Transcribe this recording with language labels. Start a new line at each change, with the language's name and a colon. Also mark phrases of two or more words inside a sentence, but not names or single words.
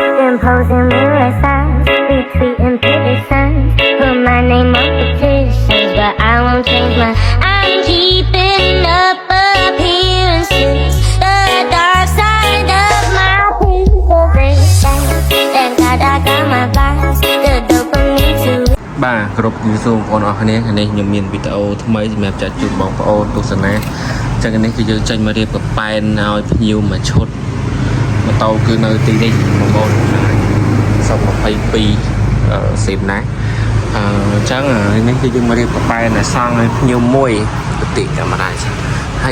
English: imposing mirror signs, retweeting pretty signs, put my name on petitions, but I won't change my. I'm keeping up appearances, the dark side of my people. They say, thank God I got my vibes, the dopamine too.
Khmer: បាទគ្រប់ជំរាបសួរបងប្អូនអរគ្នានេះខ្ញុំមានវីដេអូថ្មីសម្រាប់ចាត់ជូនបងប្អូនទស្សនាចឹងនេះគឺយើងចេញមករៀបកប៉ែនឲ្យភ្ញៀវមួយឈុតម៉ូតូគឺនៅទីនេះបងប្អូនសុំ22សេបណាអញ្ចឹងនេះគឺយើងមករៀបកប៉ែនឲ្យសង់ឲ្យភ្ញៀវមួយប្រតិកាមេរ៉ាហើយ